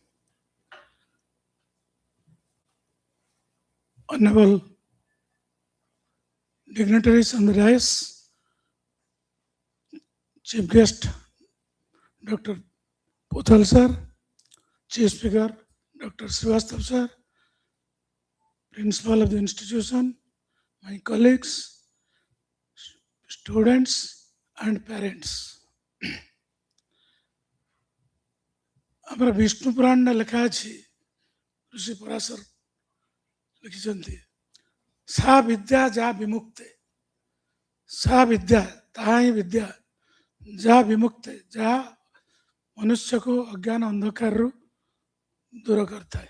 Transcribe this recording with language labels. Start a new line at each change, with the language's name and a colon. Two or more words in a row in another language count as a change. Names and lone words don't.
English: Honorable dignitaries on the dais, Chief Guest Dr. Pothal sir, Chief Speaker Dr. Srivastav sir, Principal of the institution, my colleagues, students and parents.
Odia: ଆମର ବିଷ୍ଣୁ ପୁରାଣରେ ଲେଖା ଅଛି, ଋଷି ପରାଶର ଲେଖିଛନ୍ତି,
Sanskrit: ସା ବିଦ୍ୟା ଯା ବିମୁକ୍ତେ, ସା ବିଦ୍ୟା
Odia: ତାହା ହିଁ ବିଦ୍ୟା ଯାହା ବିମୁକ୍ତ ଯାହା ମନୁଷ୍ୟକୁ ଅଜ୍ଞାନ ଅନ୍ଧକାରରୁ ଦୂର କରିଥାଏ।